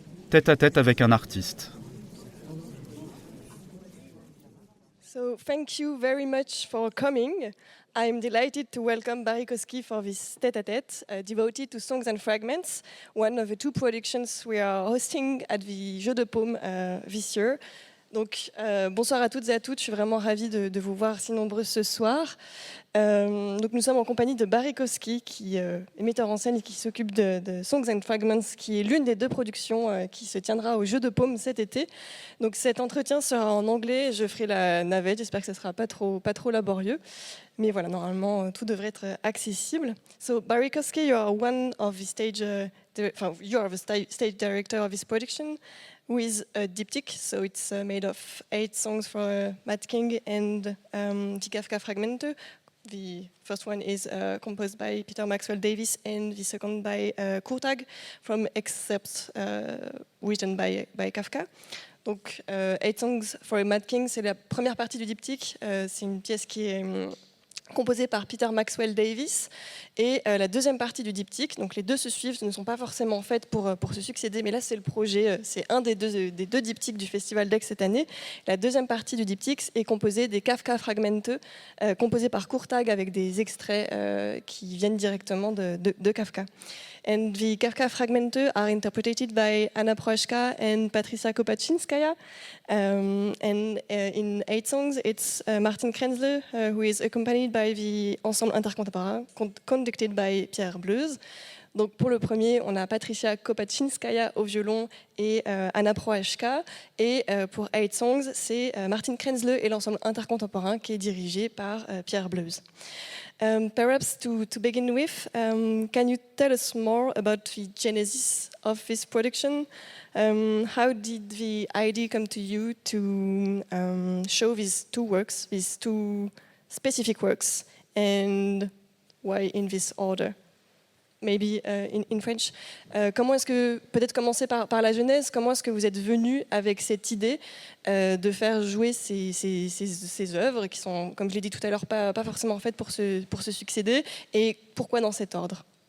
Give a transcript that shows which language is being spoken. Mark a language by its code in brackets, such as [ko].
[fr] Tête-à-tête avec un artiste. [en] So thank you very much for coming. I'm delighted to welcome Barrie Kosky for this Tête-à-Tête devoted to Songs and Fragments, one of the two productions we are hosting at the Jeux de Paume this year. [fr] Donc bonsoir à toutes et à tous, je suis vraiment ravie de vous voir si nombreux ce soir. Donc nous sommes en compagnie de Barrie Kosky, qui est metteur en scène et qui s'occupe de Songs and Fragments, qui est l'une des deux productions qui se tiendra au Jeux de Paume cet été. Donc cet entretien sera en anglais, je ferai la navette, j'espère que ce ne sera pas trop laborieux. Mais voilà, normalement, tout devrait être accessible. [en] So, Barrie Kosky, you are one of the stage, you are the stage director of this production with a diptych. So it's made of 8 songs for Matt King and the Kafka Fragmente. The first one is composed by Peter Maxwell Davies and the second by Kurtag from Excerpts written by Kafka. [fr] Donc, 8 songs for Matt King, c'est la première partie du diptyque. C'est une pièce qui est composée par Peter Maxwell Davies, et la deuxième partie du diptyque, donc les deux se suivent, ne sont pas forcément faites pour se succéder, mais là c'est le projet, c'est un des deux diptyques du Festival d'Aix cette année. La deuxième partie du diptyque est composée des Kafka Fragmente, composés par Kurtag avec des extraits qui viennent directement de Kafka. [en] And the Kafka Fragmente are interpreted by Anna Prohaska and Patricia Kopaczynskaya. And in 8 songs, it's Martin Krenzle, who is accompanied by the Ensemble Intercontemporain, conducted by Pierre Bleuze. [fr] Donc pour le premier, on a Patricia Kopaczynskaya au violon et Anna Prohaska. Et pour 8 songs, c'est Martin Krenzle et l'Ensemble Intercontemporain qui est dirigé par Pierre Bleuze. [en] Perhaps to begin with, can you tell us more about the genesis of this production? How did the idea come to you to show these two works, these two specific works, and why in this order? Maybe in French. [fr] Comment est-ce que, peut-être commencer par la genèse, comment est-ce que vous êtes venu avec cette idée de faire jouer ces œuvres qui sont, comme je l'ai dit tout à l'heure, pas forcément faites pour se succéder, et pourquoi dans cet ordre?